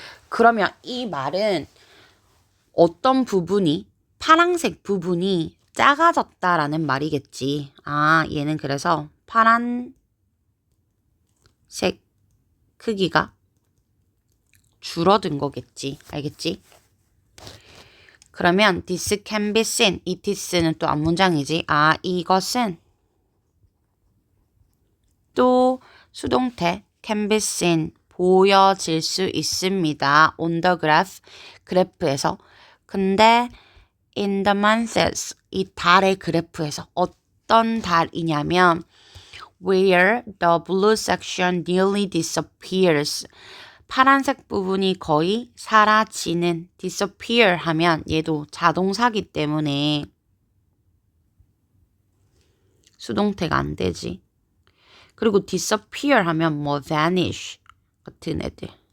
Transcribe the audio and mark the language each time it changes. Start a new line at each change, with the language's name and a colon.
Korean: 그러면 이 말은 어떤 부분이 파란색 부분이 작아졌다라는 말이겠지. 아, 얘는 그래서 파란색 크기가 줄어든 거겠지. 알겠지? 그러면
English: this can be seen.
Korean: 이 this는 또 앞문장이지. 아, 이것은 또 수동태
English: can be seen.
Korean: 보여질 수 있습니다.
English: on the graph.
Korean: 그래프에서. 근데
English: in the months.
Korean: 이 달의 그래프에서. 어떤 달이냐면
English: where the blue section nearly disappears.
Korean: 파란색 부분이 거의 사라지는 disappear 하면 얘도 자동사기 때문에 수동태가 안 되지. 그리고 disappear 하면 뭐 vanish 같은 애들.